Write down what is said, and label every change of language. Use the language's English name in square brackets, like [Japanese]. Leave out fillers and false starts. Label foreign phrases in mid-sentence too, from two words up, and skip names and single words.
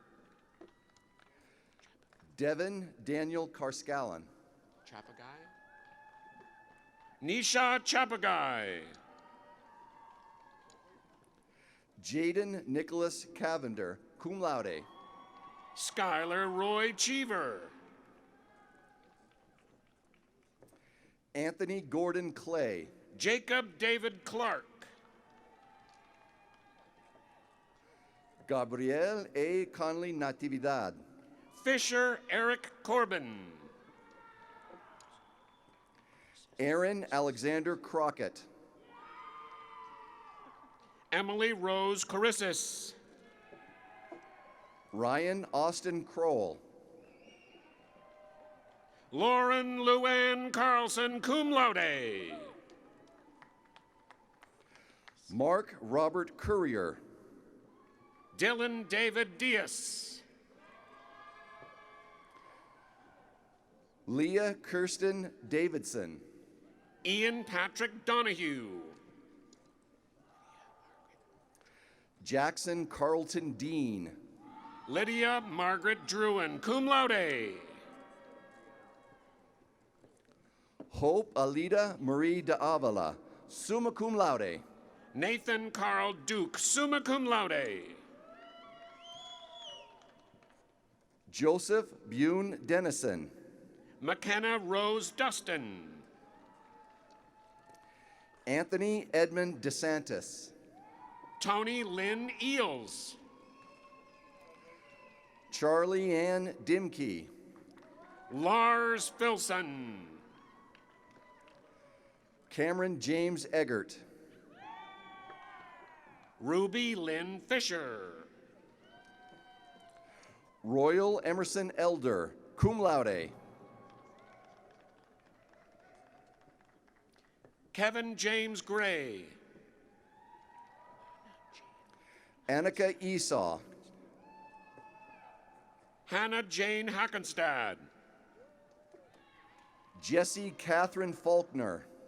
[English] Devin Daniel Carscallon. Chapagai. Nisha Chapagai. Jaden Nicholas Cavender, [Latin] cum laude. [English] Skylar Roy Cheever. Anthony Gordon Clay. Jacob David Clark. Gabriel A. Conley Natividad. Fisher Eric Corbin. Aaron Alexander Crockett. Emily Rose Carissis. Ryan Austin Kroll. Lauren Luann Carlson, [Latin] cum laude. [English] Mark Robert Courier. Dylan David Diaz. Leah Kirsten Davidson. Ian Patrick Donahue. Jackson Carlton Dean. Lydia Margaret Druin, [Latin] cum laude. [English] Hope Alida Marie de Avila, [Latin] summa cum laude. [English] Nathan Carl Duke, [Latin] summa cum laude. [English] Joseph Bune Dennison. McKenna Rose Dustin. Anthony Edmund DeSantis. Tony Lynn Eels. Charlie Ann Dimkey. Lars Filson. Cameron James Eggert. Ruby Lynn Fisher. Royal Emerson Elder, [Latin] cum laude. [English] Kevin James Gray. Annika Esau. Hannah Jane Hackenstad. Jessie Catherine Faulkner.